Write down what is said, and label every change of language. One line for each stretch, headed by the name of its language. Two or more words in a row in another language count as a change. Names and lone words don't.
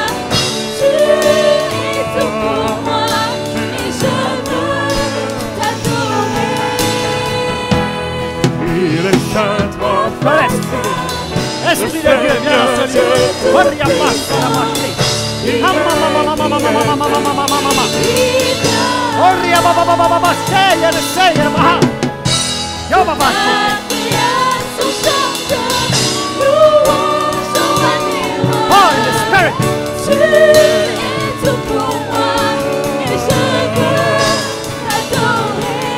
French: Tu es tout pour moi, et je veux t'adorer. Il est saint Dans l'Esprit de Dieu, viens dans ce lieu. Maria Pasta, la marche. Oria baba baba baba, seia, maha. Yo baba. La création chante, louange au roi des rois.
English: Oh, in the spirit.
French: Tu es tout pour moi, et je veux t'adorer.